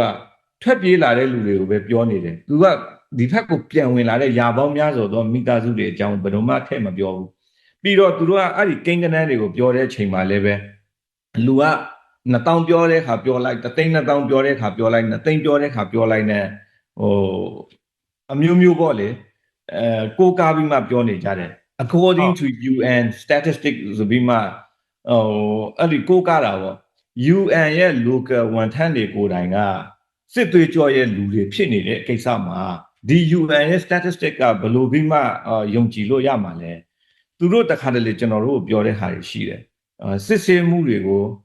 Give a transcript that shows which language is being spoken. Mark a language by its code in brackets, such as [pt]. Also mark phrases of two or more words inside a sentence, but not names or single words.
[my] ထွက်ပြေးလာတဲ့လူတွေကိုပဲပြောနေတယ်သူကဒီဖက်ကိုပြန်ဝင်လာတဲ့ယာပေါင်းများစွာသောမိသားစုတွေအကြောင်းဘယ်တော့မှထည့်မပြောဘူးပြီးတော့ သူတို့ကအဲ့ဒီကိန်းဂဏန်းတွေကိုပြောတဲ့အချိန်မှာလည်းပဲလူက2000ပြောတဲ့ခါပြောလိုက်3,200ပြောတဲ့ခါပြောလိုက် 2သိန်းပြောတဲ့ခါပြောလိုက်နဲ့အမျိုးမျိုးပေါ့လေကိုးကားပြီးမှပြောနေကြတယ် [en] according to UN statistics [my] ဆိုပြီးမှအဲ့ဒီကိုးကားတာပေါ့ UN ရဲ့ local ဝန်ထမ်းတွေကိုယ်တိုင်ကစစ်သွေးကြောရဲ့လူတွေဖြစ်နေတဲ့ကိစ္စမှာဒီ UN ရဲ့ statistics ကဘယ်လိုပြီးမှယုံကြည်လို့ရမှာလဲသူတို့တခါတလေကျွန်တော်တို့ပြောတဲ့ဟာတွေရှိတယ်စစ်ဆေးမှုတွေကို